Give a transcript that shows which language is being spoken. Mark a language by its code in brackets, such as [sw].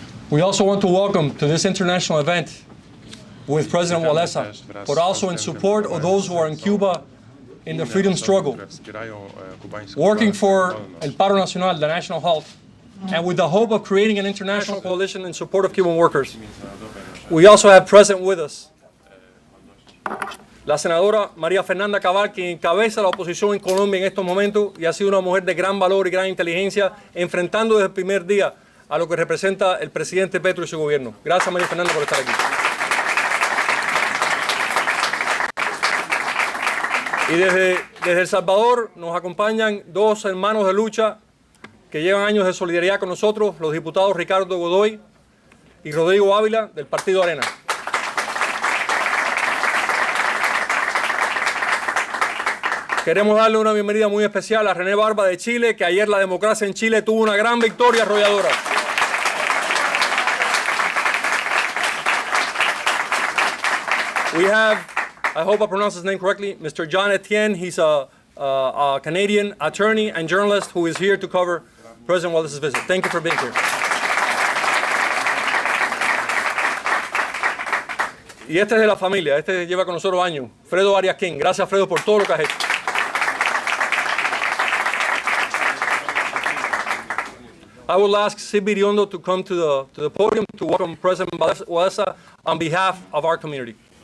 [en] We also want to welcome to this international event with President Walesa, but also in support of those who are in Cuba in the freedom struggle, working for el Paro Nacional, the national health, and with the hope of creating an international coalition in support of Cuban workers. We also have present with us [es] la senadora María Fernanda Cabal, quien encabeza la oposición en Colombia en estos momentos y ha sido una mujer de gran valor y gran inteligencia, enfrentando desde el primer día a lo que representa el presidente Petro y su gobierno. Gracias, María Fernanda, por estar aquí. Y desde El Salvador nos acompañan dos hermanos de lucha que llevan años de solidaridad con nosotros, los diputados Ricardo Godoy y Rodrigo Ávila, del Partido Arena. Queremos darle una bienvenida muy especial a René Barba de Chile, que ayer la democracia en Chile tuvo una gran victoria arrolladora. [en] We have, I hope I pronounce his name correctly, Mr. John Etienne. He's a Canadian attorney and journalist who is here to cover President Walesa's visit. Thank you for being here. [es] Y este es de la familia, este lleva con nosotros años, Fredo Arias King. Gracias, Fredo, por todo lo que has hecho. [en] I will ask Sid Biriondo to come to the podium to welcome President Walesa on behalf of our community.